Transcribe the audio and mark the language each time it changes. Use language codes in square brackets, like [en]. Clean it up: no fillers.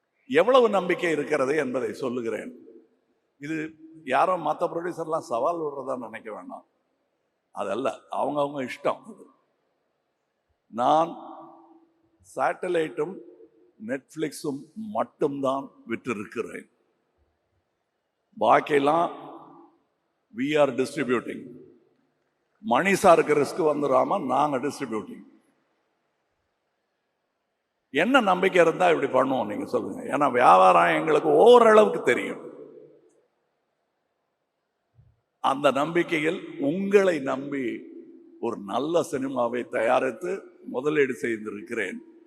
[ta] எவ்வளவு நம்பிக்கை இருக்கிறது என்பதை சொல்லுகிறேன். இது யாரும் மற்ற ப்ரொடியூசர்லாம் சவால் விடுறதா நினைக்க வேண்டாம், அதல்ல, அவங்கவுங்க இஷ்டம். நான் சேட்டலைட்டும் நெட்ஃபிளிக்ஸும் மட்டும்தான் விற்றிருக்கிறேன். பாக்கியெல்லாம் [en] we are distributing. [ta] மணி சாருக்கு ரிஸ்க் வந்துடாம நாங்க டிஸ்ட்ரிபியூட்டிங். என்ன நம்பிக்கை இருந்தா இப்படி பண்ணுவோம் நீங்க சொல்லுங்க. ஏன்னா வியாபாரம் எங்களுக்கு ஓரளவுக்கு தெரியும். அந்த நம்பிக்கையில் உங்களை நம்பி ஒரு நல்ல சினிமாவை தயாரித்து முதலீடு செய்திருக்கிறேன்.